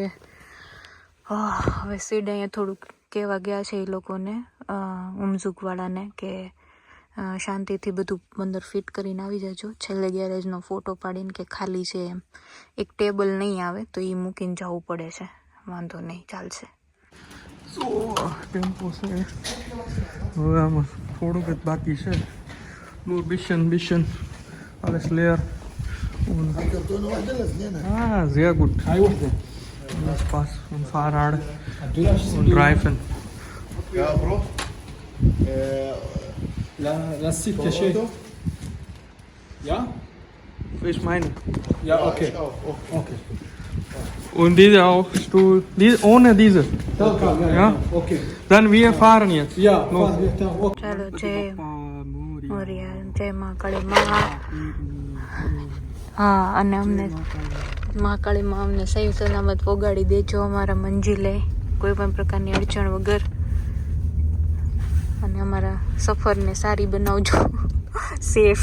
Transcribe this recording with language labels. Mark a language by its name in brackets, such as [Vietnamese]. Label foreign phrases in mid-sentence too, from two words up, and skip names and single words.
[Gujarati] હવે સીડ અહીંયા થોડુંક કહેવા ગયા છે એ લોકોને, ઉમઝુકવાળાને, કે શાંતિથી બધું અંદર ફિટ કરીને આવી જજો. છેલ્લે ગેરેજનો ફોટો પાડીને કે ખાલી છે એમ. એક ટેબલ નહીં આવે તો એ મૂકીને જવું પડે છે, વાંધો નહીં, ચાલશે. સો ટેમ્પો છે હવે, આમાં થોડુંક જ બાકી છે. [German] nur bisschen alles leer. Und ah, sehr gut. Das passt. Und Fahrrad und Reifen. Ja, Bro. Lass sieht ja schön. Ja? Ich meine. Ja, okay. Okay. Und diese auch Stuhl. Ohne diese. Ja? Okay. Dann wir fahren jetzt. Ja, Los. okay. [Gujarati] ચાલો, જય મોરિયા, જય મહાકાળી મા. હા, અને અમને મહાકાળી માં અમને સહી સલામત પોગાડી દેજો અમારા મંજિલે, કોઈ પણ પ્રકારની અડચણ વગર, અને અમારા સફરને સારી બનાવજો, સેફ.